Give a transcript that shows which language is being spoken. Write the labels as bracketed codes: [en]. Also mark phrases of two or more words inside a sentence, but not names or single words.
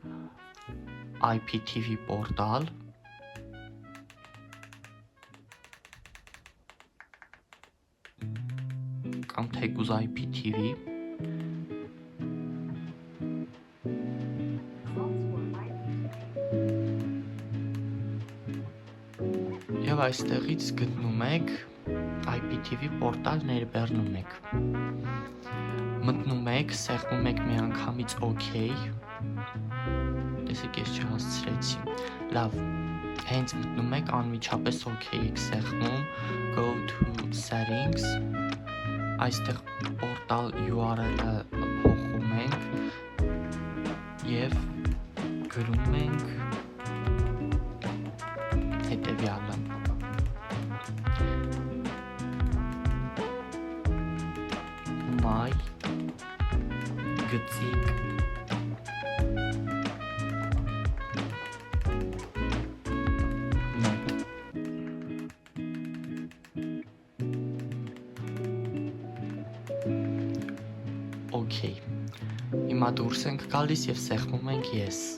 [hy] IPTV պորտալ, կամ թեկուզ IPTV, եւ այստեղից գտնում եք IPTV պորտալ ներբեռնում եք, մտնում եք, սեղմում եք միանգամից OK, տեսեք ես չհասցրեցի, լավ, հենց մտնում եք անմիջապես OK եք սեղմում, [en] go to settings, [hy] այստեղ պորտալ URL-ը փոխում ենք եւ գրում ենք հետեւյալը. my գծիկ net OK, հիմա դուրս ենք գալիս եւ սեղմում ենք yes,